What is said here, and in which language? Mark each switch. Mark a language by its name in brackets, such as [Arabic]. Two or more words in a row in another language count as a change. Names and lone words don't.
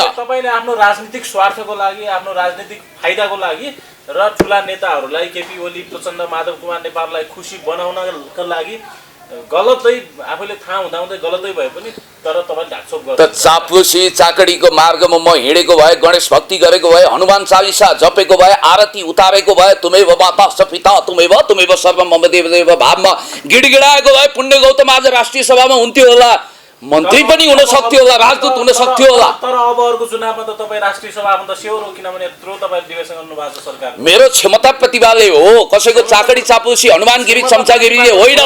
[Nepali] तपाईँले आफ्नो राजनीतिक स्वार्थको लागि, आफ्नो राजनीतिक फाइदाको लागि र ठुला नेताहरूलाई केपी ओली, प्रचण्ड, माधव कुमार नेपाललाई खुसी बनाउनका लागि गलतै आफूले थाहा हुँदाहुँदै गलतै भए पनि तर तपाईँ ढाकछोप गर्नु। त चाप्लुसी चाकडीको मार्गमा म हिँडेको भए, गणेश भक्ति गरेको भए, हनुमान चालिसा जपेको भए, आरती उतारेको भए, [Sanskrit] तुमेव माता पिता तुमेव सर्वम मम देवदेव [Nepali] भावमा गिडगिडाएको भए पुण्य गौतम आज राष्ट्रिय सभामा हुन्थ्यो होला, मन्त्री पनि हुन सक्थ्यो होला, राजदूत हुन सक्थ्यो होला। तर अब अर्को चुनावमा त तपाईँ राष्ट्रिय सभामा त स्योर हो, किनभने यत्रो तपाईँ निवेदन गर्नु भएको छ सरकार। मेरो क्षमता प्रतिभाले हो, कसैको चाकडी चाप्लुसी हनुमानगिरी चम्चागिरीले होइन।